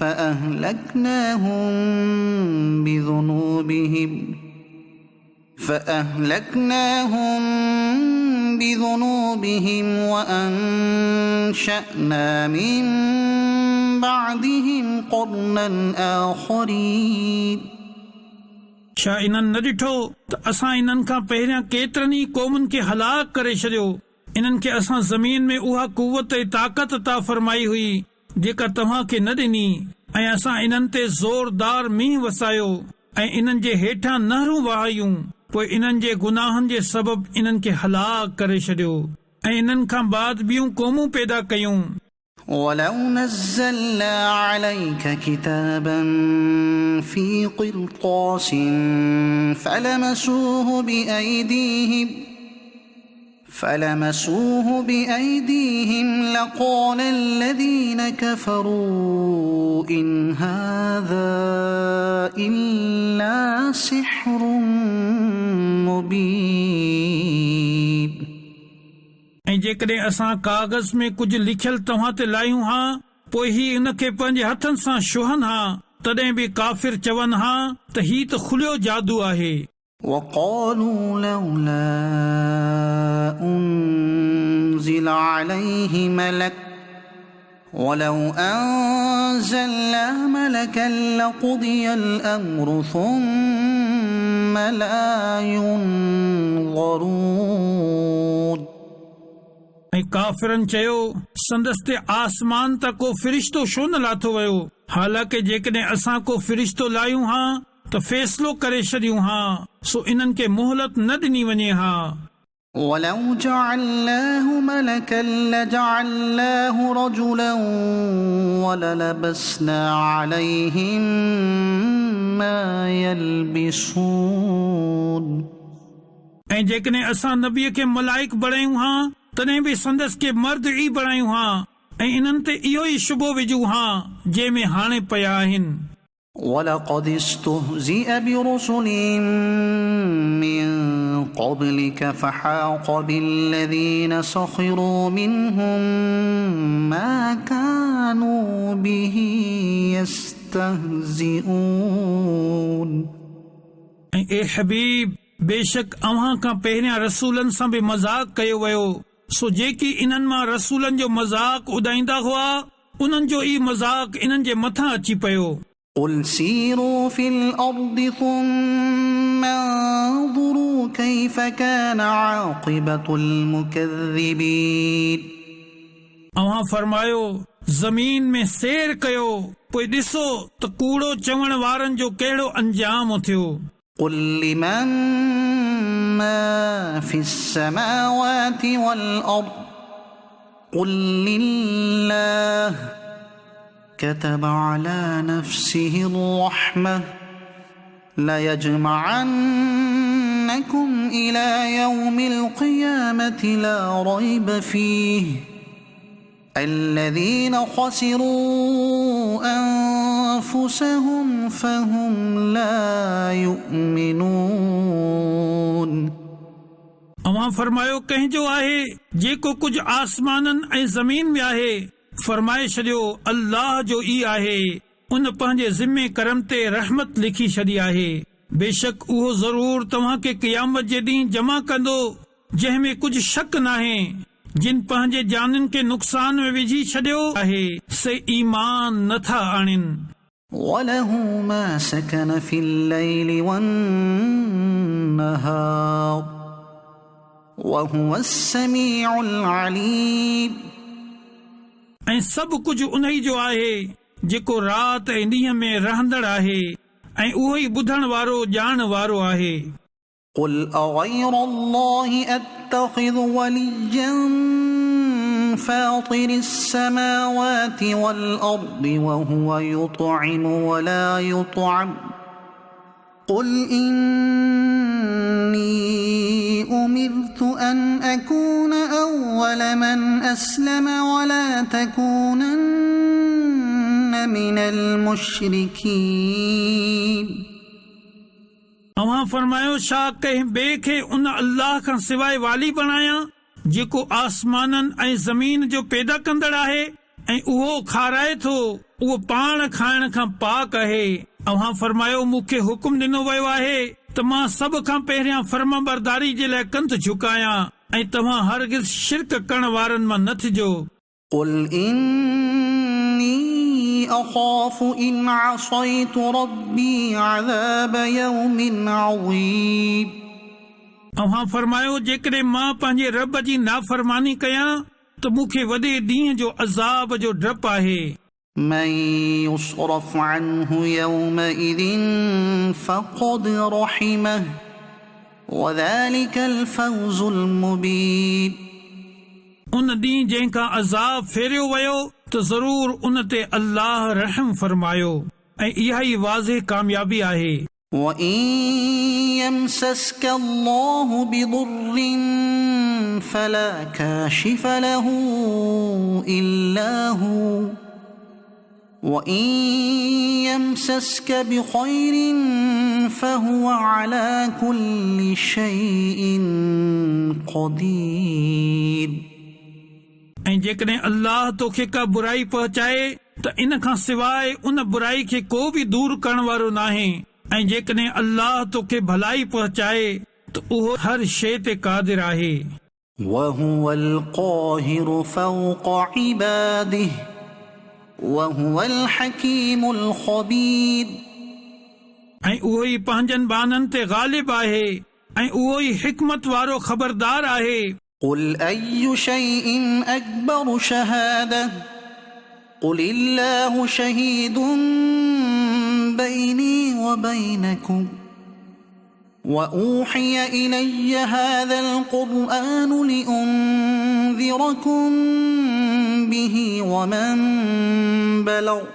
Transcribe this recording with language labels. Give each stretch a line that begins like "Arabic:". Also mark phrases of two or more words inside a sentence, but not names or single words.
Arabic: فأهلكناهم بذنوبهم وأنشأنا من بعدهم قرنا آخرين।
Sindhi: छा इन्हनि न ॾिठो त असां इन्हनि खां पहिरियां केतिरनि ई क़ौमुनि खे हलाक करे छॾियो। इन्हनि खे असां ज़मीन में उहा कुवत ऐं ताक़त अता फरमाई हुई जेका तव्हां खे न ॾिनी, ऐं असां इन्हनि ते ज़ोरदार मींहुं वसायो ऐं इन्हनि जे हेठां नहरूं वहायूं, पोइ इन्हनि जे गुनाहनि जे सबबु इन्हनि खे हलाक करे छॾियो ऐं इन्हनि खां बाद ॿियूं क़ौमूं पैदा कयूं।
Arabic: ولو نزلنا عليك كتابا في قرطاس فلمسوه بأيديهم لقال الذين كفروا إن هذا إلا سحر مبين।
Sindhi: ऐं जेकॾहिं असां कागज़ में कुझु लिखियल तव्हां ते लायूं हा, पोइ ही इन खे पंहिंजे हथनि सां छुहनि हा, तॾहिं बि काफ़िर चवनि हा त ही त खुलियो जादू आहे।
Arabic: وقالوا لولا أنزل عليه ملك ولو أنزلنا ملكا لقضي الأمر ثم لا ينظرون।
Sindhi: ऐं काफ़िरनि चयो संदसि ते आसमान त को फ़रिश्तो छो न लाथो वियो, हालांकि जेकॾहिं असां को फ़रिश्तो लायूं हा त फ़ैसिलो करे छॾियूं हा, सो इन्हनि खे मोहलत न ॾिनी वञे हा।
Arabic: ولو جعلناه ملكا لجعلناه رجلا وللبسنا عليهم ما يلبسون।
Sindhi: ऐं जेकॾहिं असां नबीअ खे मलाइक बणायूं हा, तॾहिं बि संदसि खे मर्द ई बणायूं हा, ऐं इन्हनि ते इहो ई शुबो विझूं हा जंहिंमें हाणे पिया आहिनि।
Arabic: ولقد استهزئ برسل من قبلك فحاق بالذين سخروا منهم ما كانوا به يستهزئون।
Sindhi: ऐं ए हबीब, बेशक अव्हां खां पहिरियां रसूलनि सां बि मज़ाक कयो वियो, सो जेकी इन्हनि मां रसूलनि जो मज़ाक उॾाईंदा हुआ, उन्हनि जो ई मज़ाक इन्हनि जे मथां अची पियो।
Arabic: قل سيروا في الأرض ثم انظروا كيف كان عاقبة المكذبين।
Sindhi: अव्हां फरमायो ज़मीन में सैर कयो, पोइ ॾिसो त कूड़ो चवण वारनि जो कहिड़ो अंजाम थियो।
Arabic: قل لمن ما في السماوات والأرض قل لله كتب على نفسه الرحمة ليجمعنكم إلى يوم القيامة لا ريب فيه الذين خسروا أنفسهم فهم لا يؤمنون।
Sindhi: अव्हां फरमायो कंहिंजो आहे जेको कुझु आसमाननि ऐं ज़मीन में आहे, फरमाए छॾियो अल्लाह जो ई आहे, उन पंहिंजे ज़िम्मे करम ते रहमत लिखी छॾी आहे। बेशक उहो ज़रूर तव्हां खे क़यामत जे ॾींहुं जमा कंदो, जंहिंमें कुझु शक नाहे। जिन पंहिंजे जाननि खे नुक़सान में विझी छॾियो आहे, से ईमान नथा आणनि।
Arabic: وله ما سكن في الليل والنهار وهو السميع العليم।
Sindhi: ऐं सभु कुझु उन ई जो आहे जेको राति ऐं ॾींहं में रहंदड़ आहे, ऐं उहो ई ॿुधण वारो ॼाण वारो आहे।
Arabic: قل أغير الله أتخذ وليا فاطر السماوات والأرض وهو يطعم ولا يطعم قل إني أمرت أن أكون أول من أسلم ولا تكونن من المشركين।
Sindhi: अवां फरमायो, छा कंहिं ॿिए खे उन अल्लाह खां सवाइ वाली बणायां जेको आसमाननि ऐं ज़मीन जो पैदा कंदड़ आहे ऐं उहो खाराए थो, उहो पाण खाइण खां पाक आहे। अवां फरमायो, मूंखे हुकुम ॾिनो वियो आहे त मां सभ खां पहिरियां फर्मा बरदारी जे लाइ कंध झुकायां, ऐं तव्हां हरगिज़ शिरक करण वारनि मां न थिजो।
Arabic: قل إني أخاف إن عصيت ربي عذاب يوم عظيم।
Sindhi: अवां फरमायो, जेकॾहिं मां पंहिंजे रब जी नाफ़रमानी कयां त मूंखे वॾे ॾींहं जो अज़ाब जो डपु आहे।
Arabic: من يصرف عنه يومئذ فقد رحمه وذلك الفوز المبين।
Sindhi: उन ॾींहुं जंहिंखां अज़ाब फेरियो वियो त ज़रूर उन ते अल्लाह रहम फरमायो, ऐं इहा ई वाज़िह कामयाबी आहे।
Arabic: وإن يمسسك الله بضر فلا كاشف له إلا هو وإن يمسسك بخير فهو على كل شيء قدير।
Sindhi: ऐं जेकॾहिं अल्लाह तोखे का बुराई पहुचाए त इन खां सवाइ उन बुराई खे को बि दूर करण वारो नाहे, ऐं जेकॾहिं अल्लाह तोखे भलाई पहुचाए त उहो हर शइ ते क़ादिर आहे।
Arabic: وهو القاهر فوق عباده وهو الحكيم الخبير।
Sindhi: ऐं उहो ई पंहिंजनि बाननि ते ग़ालिब आहे, ऐं उहो ई हिकमत वारो ख़बरदार आहे।
Arabic: قل أي شيء أكبر شهادة قل الله شهيد بيني وبينكم وأوحي إلي هذا القرآن لأنذركم به ومن بلغ